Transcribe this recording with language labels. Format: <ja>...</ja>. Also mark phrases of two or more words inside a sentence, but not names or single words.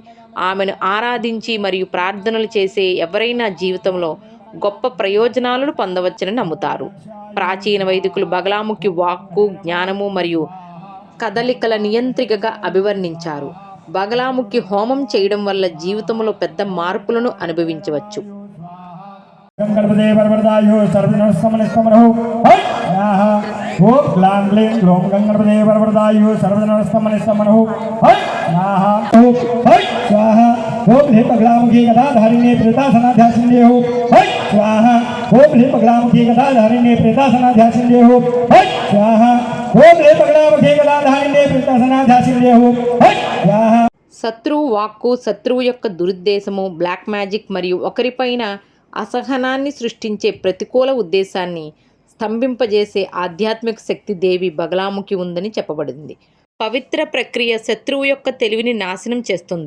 <te>ఆమెను ఆరాధించి మరియు ప్రార్థనలు చేసే ఎవరైనా జీవితంలో గొప్ప ప్రయోజనాలను పొందవచ్చని నమ్ముతారు. ప్రాచీన వైదికులు బగలాముఖి వాక్కు, జ్ఞానము మరియు కదలికల నియంత్రికగా అభివర్ణించారు. బగలాముఖి హోమం చేయడం వల్ల జీవితంలో పెద్ద మార్పులను అనుభవించవచ్చు.</te> <sa>गणपते वरवरदायो सर्वजनस्तमनस्तमनो याः ओम ग्लां ग्लीं ग्लौं गणपते वरवरदायो सर्वजनस्तमनस्तमनो याः ओम स्वाहा ओम हे बगलामुखी गदाधारिणे प्रेतासनाध्यासिन्ये हो स्वाहा ओम हे बगलामुखी गदाधारिणे प्रेतासनाध्यासिन्ये हो स्वाहा ओम हे बगलामुखी गदाधारिणे प्रेतासनाध्यासिन्ये हो याः.</sa> <te>శత్రువు వాక్కు, శత్రువు యొక్క దురుద్దేశము,</te> <en>black magic</en> <te>మరియు ఒకరిపైన అసహనాన్ని సృష్టించే ప్రతికూల ఉద్దేశాన్ని స్తంభింపజేసే ఆధ్యాత్మిక శక్తి దేవి బగలాముఖి ఉందని చెప్పబడింది. పవిత్ర ప్రక్రియ శత్రువు యొక్క తెలివిని నాశనం చేస్తుంది.</te>